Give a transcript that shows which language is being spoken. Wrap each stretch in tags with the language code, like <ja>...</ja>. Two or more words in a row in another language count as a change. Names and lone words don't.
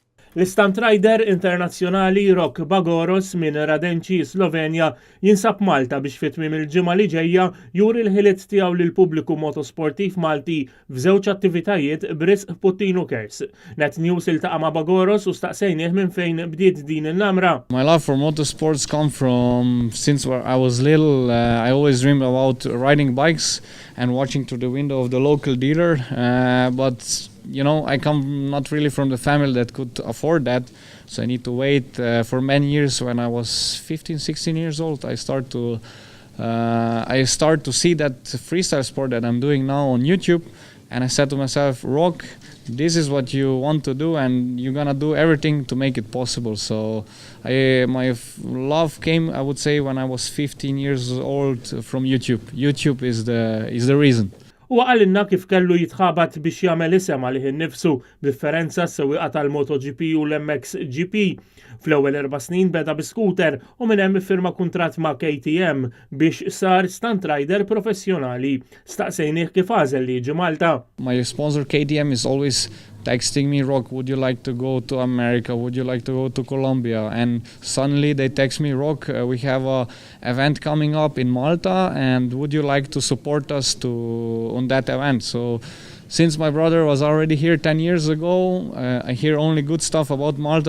<mt>L-</mt> <en>Stunt Rider</en> <mt>internazzjonali Rock Bagoros minn Radenci, Slovenja, jinsab Malta biex fit-tmiem il-ġimgħa li ġejja juri l-ħiliet tiegħu lil pubbliku motosportiv Malti f'żewġ attivitajiet b'risq Puttinu Kers. Net News iltaqa' ma' Bagoros u staqsejnieh minn fejn bdiet din il-namra.</mt> <en>My love for motorsports come from since I was little. I always dreamed about riding bikes and watching through the window of the local dealer. But you know, I come not really from the family that could afford that, so I need to wait for many years. When I was 15, 16 years old, I start to see that freestyle sport that I'm doing now on YouTube, and I said to myself, Rock, this is what you want to do, and you're gonna do everything to make it possible. So my love came, I would say, when I was 15 years old from YouTube. YouTube is the reason.</en> <mt>U għalinna kif kellu jitħabat biex jagħmel isem għalih innifsu b'differenza s-sewwieqa tal-MotoGP u l-MXGP. Fl-ewwel 4 snin beda bi-skuter u minn hemm iffirma kuntratt ma' KTM biex sar</mt> <en>stunt rider</en> <mt>professjonali. Staqsejnieh kif għażel li jiġi Malta.</mt> <en>My sponsor KTM is always texting me, Rock, would you like to go to America? Would you like to go to Colombia? And suddenly they text me, Rock, we have a event coming up in Malta, and would you like to support us on that event? So since my brother was already here 10 years ago, I hear only good stuff about Malta.</en>